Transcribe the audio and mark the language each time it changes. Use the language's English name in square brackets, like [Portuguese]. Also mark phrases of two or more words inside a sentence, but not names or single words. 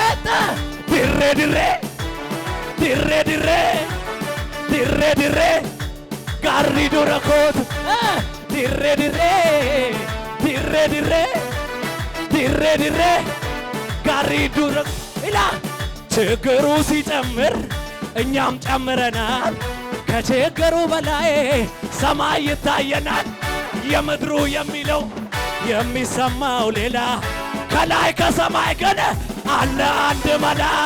[Oromo] dirree gaarri dura kootu dirree gaarri dura ila [Amharic] ችግሩ ሲጨምር እኛም ጨምረናል ከችግሩ በላይ ሰማይ ይታየናል የምድሩ የሚለው የሚሰማው ሌላ ከላይ ከሰማይ ግን አለ አንድ መላ